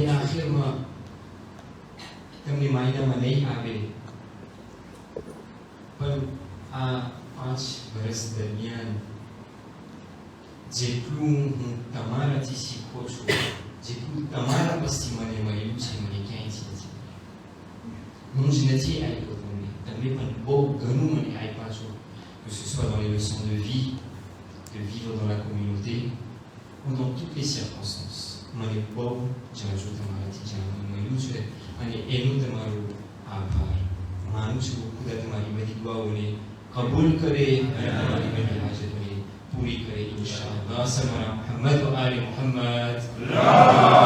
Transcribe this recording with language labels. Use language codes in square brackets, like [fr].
[gu] અને આખિરમાં તમને માયનામાં નહીં આવે, પણ આ 5 વર્ષ દરમિયાન જેટલું હું તમારાથી શીખો છું, જેટલું તમારા પાસેથી મને મળ્યું છે, મને ક્યાંયથી નથી. હું જ નથી આપ્યો તમને, તમે પણ બહુ ઘણું મને આપ્યા છો, [fr] que ce soit dans les leçons de vie, de vivre dans la communauté ou dans toutes les circonstances. [gu] મને બહુ જાજુ તમારાથી જાણવા મળ્યું છે અને એનું તમારો આભાર માનું છું. ખુદા તમારી બધી દુઆઓને કબૂલ કરે અને તમારી બધી હાજતોને પૂરી કરે ઇન્શાઅલ્લાહ. સલ્લલ્લાહુ મુહમ્મદ વ આલે મુહમ્મદ.